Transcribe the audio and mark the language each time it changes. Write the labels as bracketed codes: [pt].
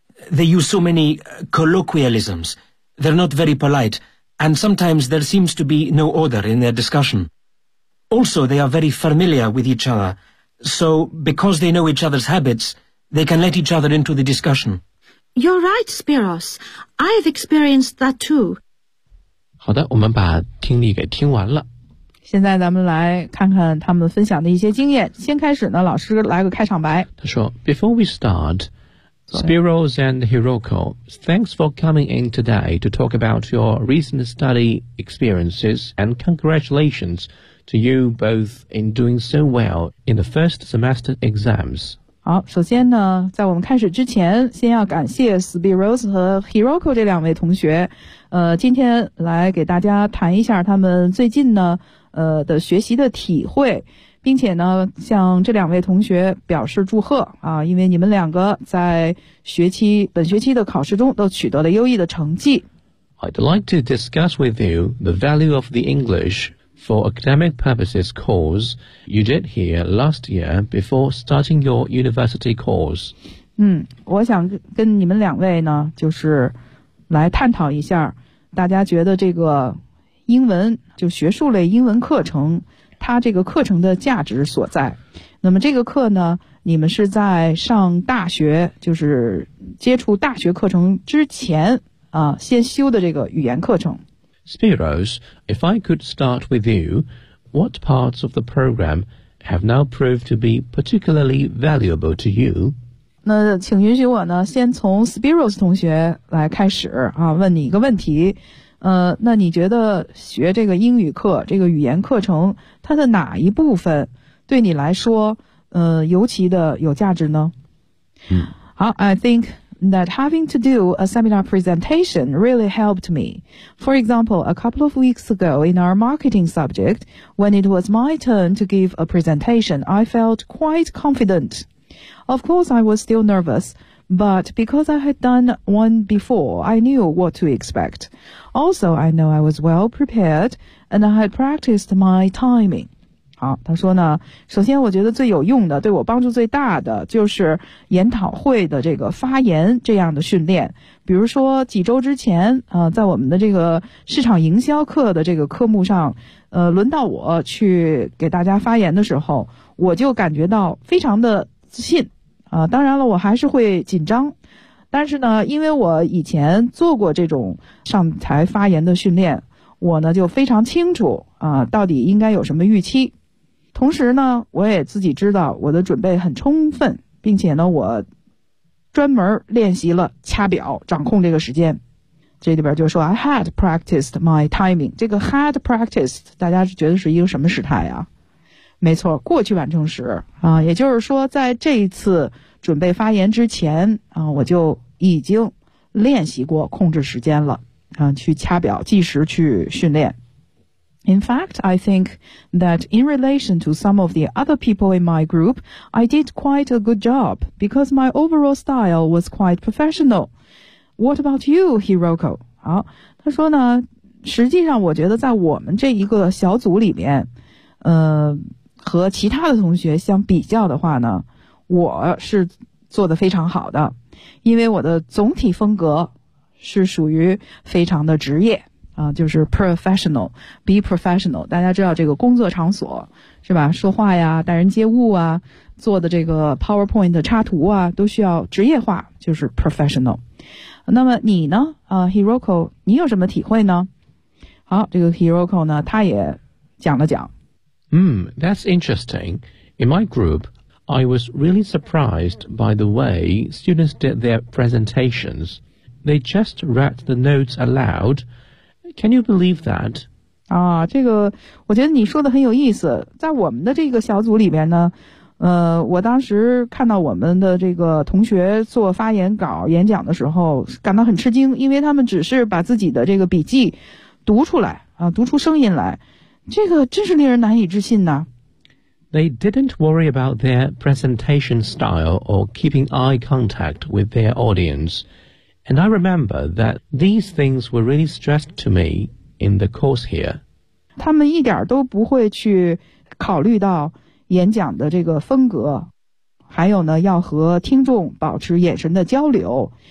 [en] They use so many colloquialisms. They're not very polite, and sometimes there seems to be no order in their discussion. Also, they are very familiar with each other, so because they know each other's habits, they can let each other into the discussion. You're right, Spiros. I've experienced that too. [zh] 好的，我们把听力给听完了。现在咱们来看看他们分享的一些经验。先开始呢，老师来个开场白。他说 [en] ,Before we start, Spiros and Hiroko, thanks for coming in today to talk about your recent study experiences and congratulations to you both in doing so well in the first semester exams. [zh] 好，首先呢，在我们开始之前，先要感谢 Spiros 和 Hiroko 这两位同学，今天来给大家谈一下他们最近呢，的学习的体会，并且呢，向这两位同学表示祝贺啊，因为你们两个在学期本学期的考试中都取得了优异的成绩。 [en] I'd like to discuss with you the value of the English. For academic purposes course you did here last year before starting your university course. [zh] 我想跟你们两位呢就是来探讨一下大家觉得这个英文就学术类英文课程它这个课程的价值所在。那么这个课呢你们是在上大学就是接触大学课程之前啊先修的这个语言课程。 [en] Spiros, if I could start with you, what parts of the program have now proved to be particularly valuable to you? [zh] 那请允许我呢，先从 Spiros 同学来开始啊，问你一个问题。那你觉得学这个英语课，这个语言课程，它的哪一部分对你来说，尤其的有价值呢？ [en] 好 ，I think. That having to do a seminar presentation really helped me. For example, a couple of weeks ago in our marketing subject, when it was my turn to give a presentation, I felt quite confident. Of course, I was still nervous, but because I had done one before, I knew what to expect. Also, I know I was well prepared, and I had practiced my timing. [zh] 好，他说呢，首先我觉得最有用的，对我帮助最大的，就是研讨会的这个发言这样的训练。比如说几周之前，在我们的这个市场营销课的这个科目上，轮到我去给大家发言的时候，我就感觉到非常的自信。当然了，我还是会紧张，但是呢，因为我以前做过这种上台发言的训练，我呢就非常清楚到底应该有什么预期。同时呢，我也自己知道我的准备很充分，并且呢，我专门练习了掐表，掌控这个时间。这里边就说 [en] I had practiced my timing， [zh] 这个 had practiced 大家觉得是一个什么时态啊？没错，过去完成时啊，也就是说在这一次准备发言之前啊，我就已经练习过控制时间了啊，去掐表计时去训练。 [en] In fact, I think that in relation to some of the other people in my group, I did quite a good job because my overall style was quite professional. What about you, Hiroko? [zh] 好，他说呢，实际上我觉得在我们这一个小组里面，和其他的同学相比较的话呢，我是做得非常好的，因为我的总体风格是属于非常的职业。就是 professional, [en] be professional, [zh] 大家知道这个工作场所是吧，说话呀，待人接物啊，做的这个 PowerPoint 的插图啊，都需要职业化，就是 professional。那么你呢Hiroko, 你有什么体会呢？好，这个 Hiroko 呢，他也讲了讲。 [en] That's interesting. In my group, I was really surprised by the way students did their presentations. They just read the notes aloud,Can you believe that? [zh] 啊，这个我觉得你说的很有意思。在我们的这个小组里边呢，我当时看到我们的这个同学做发言稿演讲的时候，感到很吃惊，因为他们只是把自己的这个笔记读出来啊，读出声音来，这个真是令人难以置信呢。 [en] They didn't worry about their presentation style or keeping eye contact with their audience. And I remember that these things were really stressed to me in the course here. [zh] 他们一点都不会去考虑到演讲的这个风格，还有呢，要和听众保持眼神的交流。